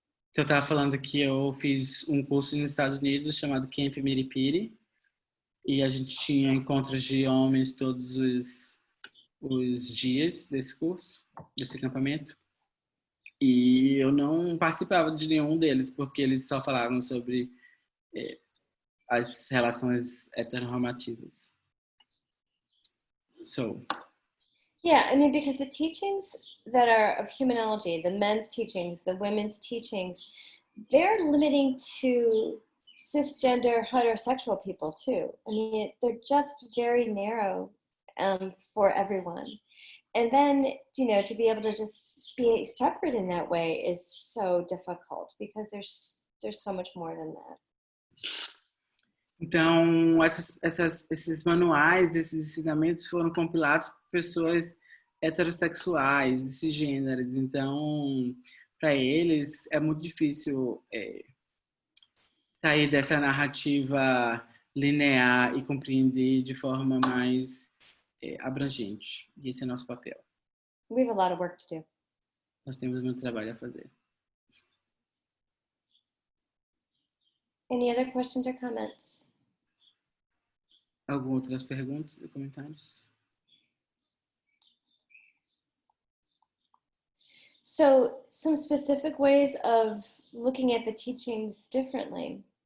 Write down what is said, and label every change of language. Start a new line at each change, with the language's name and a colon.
Portuguese: Então, eu estava falando que eu fiz um curso nos Estados Unidos chamado Camp Miripiri, e a gente tinha encontros de homens todos os dias desse curso, desse acampamento, e eu não participava de nenhum deles, porque eles só falavam sobre as relações heteronormativas.
English: So, yeah, I mean, because the teachings that are of humanology, the men's teachings, the women's teachings, they're limiting to cisgender heterosexual people too. I mean, they're just very narrow for everyone. And then, you know, to be able to just be separate in that way is so difficult because there's so much more than that.
Portuguese: Então, esses manuais, esses ensinamentos foram compilados por pessoas heterossexuais, cisgêneras. Então, para eles, é muito difícil sair dessa narrativa linear e compreender de forma mais abrangente. E esse é nosso papel.
English: We have a lot of work to do.
Portuguese: Nós temos muito trabalho a fazer.
English: Any other questions or comments?
Portuguese: Algumas outras perguntas e comentários?
English: So, some specific ways of looking at the teachings differently.